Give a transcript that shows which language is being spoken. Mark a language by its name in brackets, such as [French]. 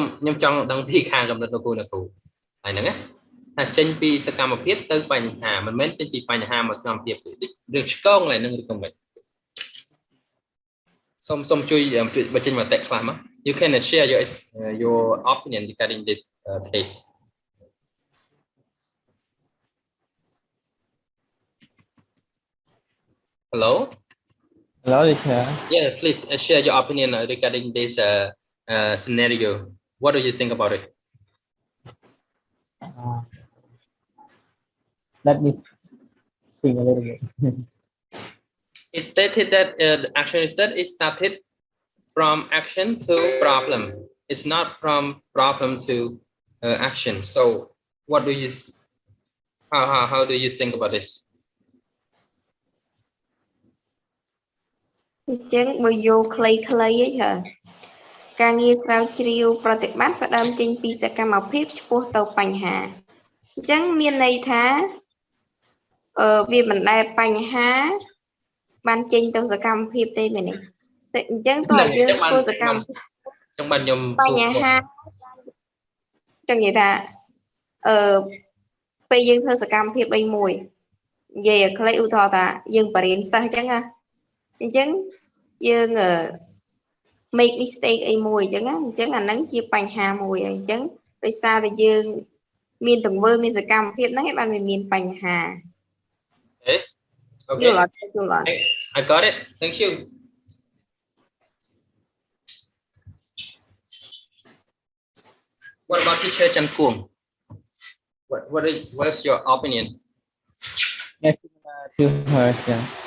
[Khmer] ចង់ដឹងពីខាងកំណត់លោកគ្រូហើយហ្នឹងណាថាចេញពីសកម្មភាពទៅបញ្ហាមិនមែនចេញពីបញ្ហាមកសកម្មភាពរឿងឆ្កងកន្លែងហ្នឹងឬក៏មិនសូមជួយបញ្ចេញមតិខ្លះមក [English] You can share your opinion regarding this case Hello teacher. Yeah please share your opinion regarding this scenario What do you think about it Let me think a little bit. It stated that the action research is started from action to problem. It's not from problem to action. So, what do you? How do you think about this? [Khmer] អញ្ចឹងបើយកខ្លីៗហីចាការងារស្រាវជ្រាវប្រតិបត្តិផ្ដើមចេញពីសកម្មភាពឆ្ពោះទៅបញ្ហាអញ្ចឹងមានន័យថាវាមិនដែលបញ្ហាបានចេញទៅសកម្មភាពទេមែនទេអញ្ចឹងតើយើងធ្វើសកម្មភាព ចឹងបានខ្ញុំ បញ្ហាចឹងនិយាយថាពេលយើងធ្វើសកម្មភាពអីមួយនិយាយឲ្យខ្លីឧទាហរណ៍ថាយើងបរៀនសិស្សអញ្ចឹងណាអញ្ចឹងយើង [English] make mistake [Khmer] អីមួយអញ្ចឹងណាអញ្ចឹងអាហ្នឹងជាបញ្ហាមួយហើយអញ្ចឹងដោយសារតែយើងមានទង្វើមានសកម្មភាពហ្នឹងឯងបានមានបញ្ហា [English] Okay I got it thank you What about teacher Chan Kuong what is your opinion Yes, similar to her, yeah.